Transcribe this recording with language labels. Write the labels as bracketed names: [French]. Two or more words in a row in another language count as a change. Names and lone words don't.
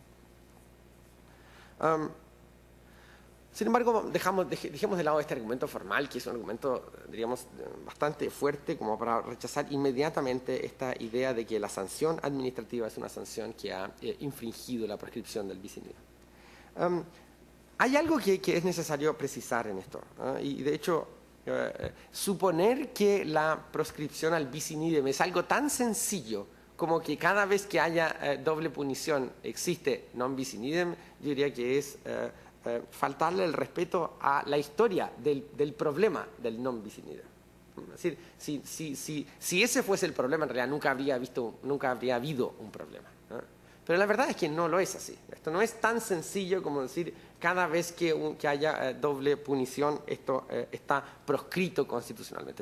[Spanish] Sin embargo, dejemos de lado este argumento formal, que es un argumento, diríamos, bastante fuerte como para rechazar inmediatamente esta idea de que la sanción administrativa es una sanción que ha infringido la prescripción del [Latin] bis in idem. [Spanish] Hay algo que es necesario precisar en esto, y de hecho, suponer que la proscripción al [Latin] bis in idem [Spanish] es algo tan sencillo como que cada vez que haya doble punición existe [Latin] non bis in idem, [Spanish] yo diría que es faltarle el respeto a la historia del problema del [Latin] non bis in idem. [Spanish] Es decir, si ese fuese el problema, en realidad nunca habría habido un problema, ¿no? Pero la verdad es que no lo es así. Esto no es tan sencillo como decir cada vez que haya doble punición, esto está proscrito constitucionalmente.